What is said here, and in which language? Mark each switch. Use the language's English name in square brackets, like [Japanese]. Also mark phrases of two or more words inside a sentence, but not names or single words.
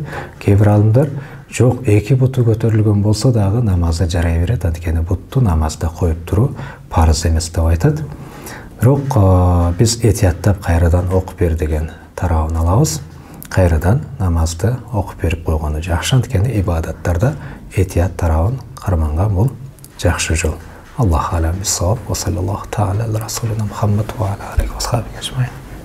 [Kyrgyz] Кээ бир алымдар жок, эки буту көтөрүлгөн болсо дагы намазы жарай берет, анткени бутту намазда коюп туруу парыз эмес деп айтат. Бирок биз этияттап кайрадан окуп бер деген тарабын алабыз. Кайрадан намазды окуп берип койгону жакшы, анткени ибадаттарда этият тарабын карманган бул жакшы жол. [Arabic] الله أعلم بالصواب. وصلى الله تعالى على رسولنا محمد وعلى آله وصحبه أجمعين.